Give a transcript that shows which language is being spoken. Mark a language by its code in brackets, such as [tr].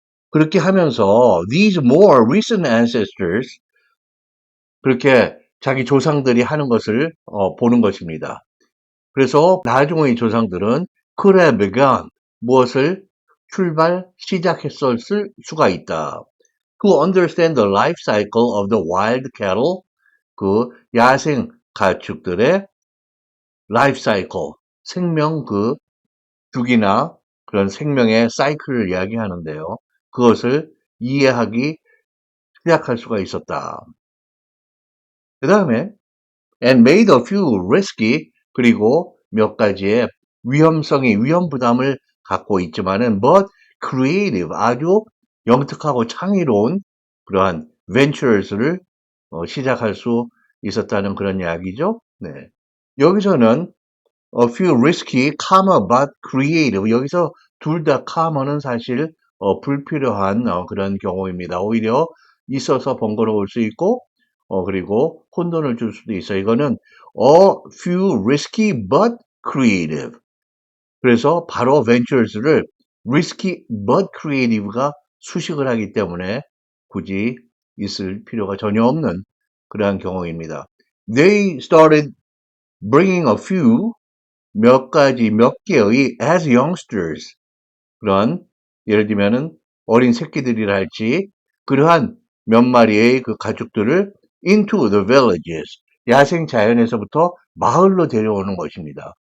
[ko] 그렇게 하면서 [en] these more recent ancestors, [ko] 그렇게 자기 조상들이 하는 것을 보는 것입니다. 그래서 나중의 조상들은 [en] could have begun, [ko] 무엇을 시작했을 수가 있다. [en] To understand the life cycle of the wild cattle, [ko] 그 야생 가축들의 [en] life cycle, [ko] 생명 그 주기나 그런 생명의 사이클을 이야기하는데요. 그것을 이해하기 시작할 수가 있었다. 그 다음에 [en] and made a few risky, [ko] 그리고 몇 가지의 위험 부담을 갖고 있지만은 [en] but creative, [ko] 아주 영특하고 창의로운 그러한 ventures를 시작할 수 있었다는 그런 이야기죠. 네. 여기서는 [en] a few risky, comma, but creative. [ko] 여기서 둘 다 comma는 사실 불필요한 그런 경우입니다. 오히려 있어서 번거로울 수 있고 그리고 혼돈을 줄 수도 있어요. 이거는 [en] a few risky but creative. [ko] 그래서 바로 ventures를 [en] risky but creative [ko] 가 수식을 하기 때문에 굳이 있을 필요가 전혀 없는 그러한 경우입니다. [en] They started bringing a few [ko] 몇 가지, 몇 개의 [en] as youngsters [ko] 그런 예를 들면은 어린 새끼들이라 할지 그러한 몇 마리의 그 가축들을 [en] into the villages [ko] 야생 자연에서부터 마을로 데려오는 것입니다.